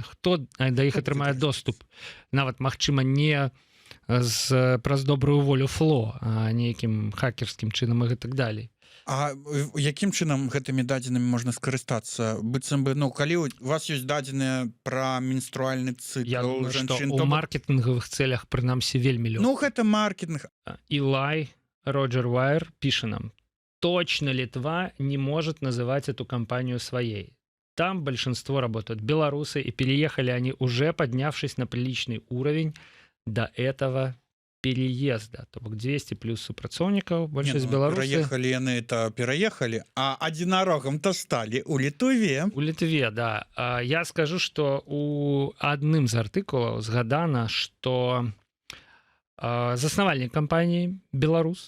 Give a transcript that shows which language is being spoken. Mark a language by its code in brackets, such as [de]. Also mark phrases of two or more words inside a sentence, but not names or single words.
[be] Хто да іх атрымае доступ? Нават, магчыма, не праз добрую волю фло, а нейкім хакерскім чынам і гэтак далей. А якім чынам гэтымі дадзенымі можна скарыстацца? Быццам бы, ну, калі у вас ёсць дадзеныя пра менструальны цыкл, я думаю, што ў маркетынгавых цэлях, прынамсі, вельмі лёгка. Ну, гэта маркетинг. [ru] Илай Роджер Вайер [be] піша нам: [ru] точно Литва не может называть эту компанию своей. Там большинство работают белорусы, и переехали они уже, поднявшись на приличный уровень до этого переезда. [be] То бок 200 плюс супрацоўнікаў, большасць беларусы. Пераехалі яны, это пераехалі, а адзінарогам-то сталі у Літве. У Літве, да. Я скажу, што у адным з артыкулаў згадана, што Заснавальнік кампаніі беларус